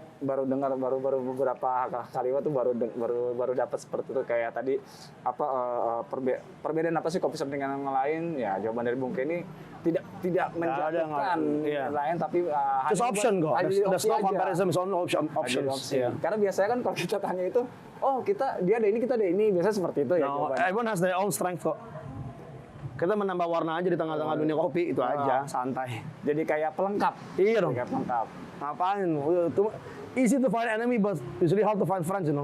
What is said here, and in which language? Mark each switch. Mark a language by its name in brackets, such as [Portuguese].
[Indonesian] baru dengar baru beberapa kalimat tuh baru dapat seperti itu kayak tadi apa perbedaan apa sih kopi shop dengan yang lain ya jawaban dari Bung Kenny tidak menjatuhkan yang lain tapi [English] just option [Indonesian] kok. [English] There's no comparison, it's only options. [Indonesian] Karena biasanya kan kalau kita tanya itu dia ada ini kita ada ini biasanya seperti itu ya jawabannya. [English] Everyone has their own strength [Indonesian] kok. Kita menambah warna aja di tengah-tengah dunia kopi itu aja, santai. Jadi kayak pelengkap. Iya dong. Kayak pelengkap. Ngapain? [English] Easy to find enemy, but usually hard to find friends, you know.